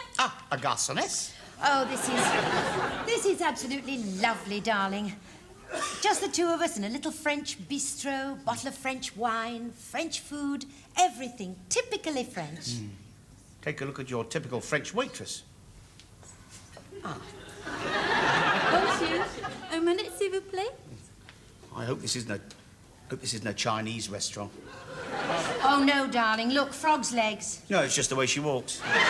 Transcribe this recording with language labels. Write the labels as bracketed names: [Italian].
[English] Ah, a garçoness? Oh, this is absolutely lovely, darling. Just the two of us in a little French bistro, bottle of French wine, French food, everything typically French. Take a look at your typical French waitress. [French] Bonjour. Un minute, s'il vous plaît. [English] I hope this isn't a Hope this isn't a Chinese restaurant. Oh, no, darling. Look, frog's legs. No, it's just the way she walks.